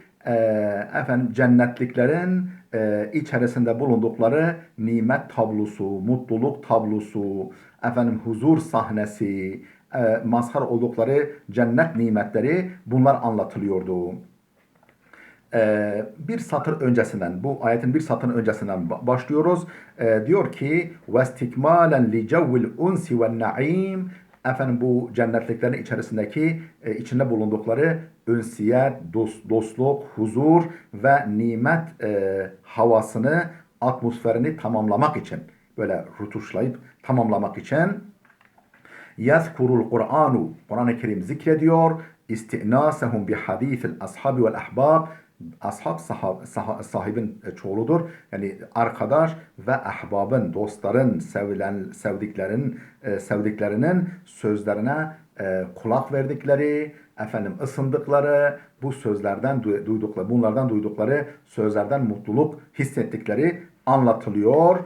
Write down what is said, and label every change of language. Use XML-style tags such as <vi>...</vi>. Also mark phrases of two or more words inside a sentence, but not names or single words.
<tr>Cennetliklerin içerisinde bulundukları nimet tablosu, mutluluk tablosu, huzur sahnesi, mazhar oldukları cennet nimetleri bunlar anlatılıyordu. Bir satır öncesinden, bu ayetin bir satır öncesinden başlıyoruz. Diyor ki</tr> <ar>وَاسْتِكْمَالًا لِجَوِّ الْاُنْسِ وَالنَّعِيمِ</ar> <tr>bu cennetliklerin içinde bulundukları ünsiyet, dostluk, huzur ve nimet havasını, atmosferini tamamlamak için, böyle rutuşlayıp tamamlamak için</tr> <ar>يَذْكُرُ الْقُرْآنُ</ar> <tr>Kur'an-ı Kerim zikrediyor.</tr> <ar>استئناسهم بحديث الأصحاب والأحباب</ar> <tr>ashab sahibin çoğuludur. Yani arkadaş ve ahbabın, dostların, sevdiklerinin sözlerine kulak verdikleri, ısındıkları, bu sözlerden bunlardan duydukları sözlerden mutluluk hissettikleri anlatılıyor.</tr>